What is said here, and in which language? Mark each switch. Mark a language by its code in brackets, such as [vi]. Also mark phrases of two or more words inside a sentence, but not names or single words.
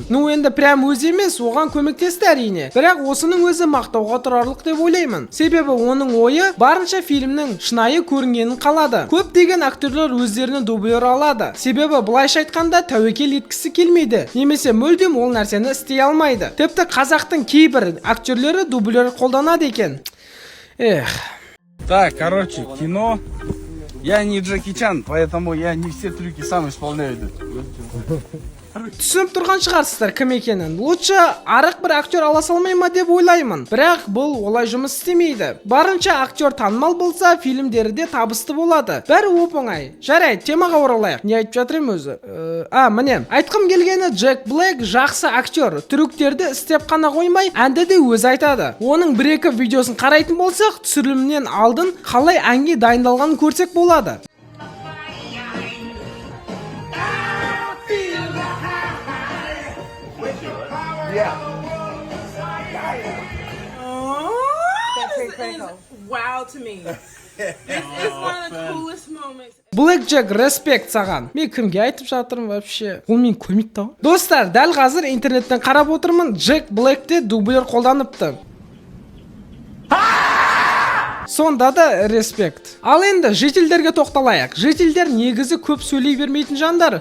[kk] Ну, енді прям өзі емес, оған көмектесті әрине. Бірақ осының өзі мақтауға тұрарлық деп ойлаймын. Себебі оның ойы барынша фильмнің шынайы көрінгенін қалады. Көптеген актерлер өздерінің дублер алады. Себебі былайша айтқанда тәуекел еткісі келмейді, немесе мүлдем ол нәрсені істей алмайды. Тіпті қазақтың кейбір актерлері дублер қолданады екен. [ru] Так, короче, кино. Я не Джеки Чан, поэтому я не все трюки сам исполняю. [kk] Түсініп тұрған шығарсыздар кім екенін. Лучше арық бір актер ала салмай ма деп ойлаймын. Бірақ бұл олай жұмыс істемейді. Барынша актер танымал болса, фильмдері де табысты болады. Бәрі оп-оңай. Жарайды, темаға оралайық. Не айтып жатырмын өзі? Міне, айтқым келгені, Джек Блэк жақсы актер. Трюктерді істеп қана қоймай, әнді де өзі айтады. Оның бір-екі видеосын қарайтын болсақ, түсірілімнен алдын қалай әнге дайындалғанын көрсек болады. [en] Wow to me. It's one of the coolest moments. Black Jack, [kk] респект саған. Мен кімге айтып жатырмын вообще? Ол мені көрмейді тау. Достар, дәл қазір интернеттен қарап отырмын, Джек Блэкте дублер қолданыпты. Сонда да респект. Ал енді жителдерге тоқталайық. Жителдер негізі көп сөйлей бермейтін жандар.